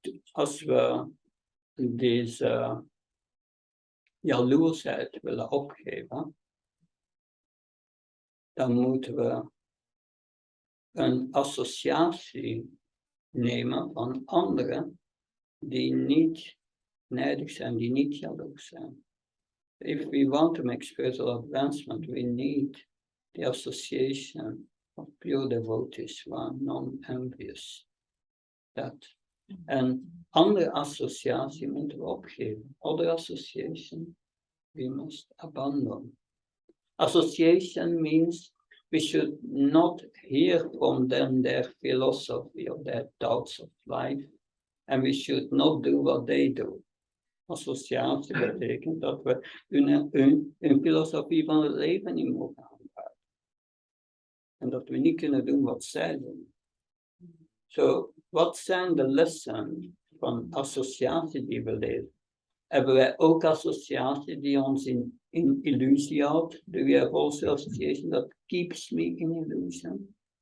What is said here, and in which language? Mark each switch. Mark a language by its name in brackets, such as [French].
[Dutch] Als we deze jaloersheid willen opgeven, dan moeten we een associatie nemen van anderen die niet nijdig zijn, die niet jaloers zijn. [English] If we want to make spiritual advancement, we need the association of pure devotees who are non-envious. [Dutch] Dat. En andere associatie moeten we opgeven. [English] Other association we must abandon. Association means we should not hear from them their philosophy or their thoughts of life, and we should not do what they do. [Dutch] Associatie betekent dat we hun filosofie van het leven niet mogen aanvaarden. En dat we niet kunnen doen wat zij doen. Zo, wat zijn de lessen van associatie die we leren? Hebben wij ook associatie die ons in illusie houdt? [English] Do we have also association that keeps me in illusion?